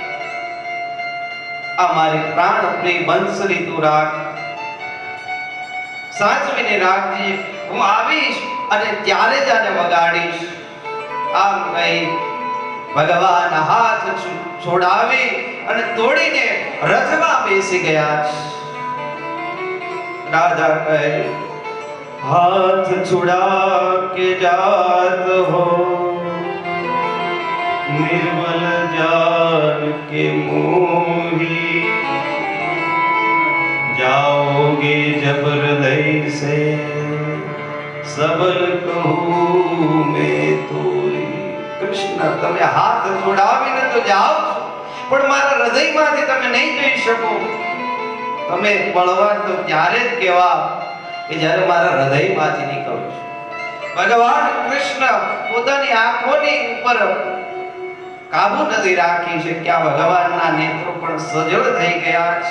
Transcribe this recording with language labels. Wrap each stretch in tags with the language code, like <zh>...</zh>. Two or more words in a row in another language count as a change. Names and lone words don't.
<gu>આ મારી પ્રાણ પ્રિય બંસરી તું રાખ, સાચવીને રાખજે. હું આવીશ અને ત્યારે જ આને વગાડીશ. આમ કહી ભગવાન હાથ છોડાવી અને તોડીને રથમાં બેસી ગયા. રાજા કહે,</gu> <hi>हाथ छुड़ा के जात हो, निर्मल जान के मोही, जाओगे जब हृदय से सबल कहूँ मैं तोरी.</hi> <gu>કૃષ્ણ, તમે હાથ છોડાવીને તો જાઓ છો, પણ મારા હૃદયમાંથી તમે નહીં જઈ શકો. તમે બળવાન તો ત્યારે જ કહેવા કે જ્યારે મારા હૃદયમાંથી નીકળો છો. ભગવાન કૃષ્ણ પોતાની આંખોની ઉપર કાબુ નથી રાખી છે કે આ ભગવાનના નેત્રો પણ સજળ થઈ ગયા છે.</gu>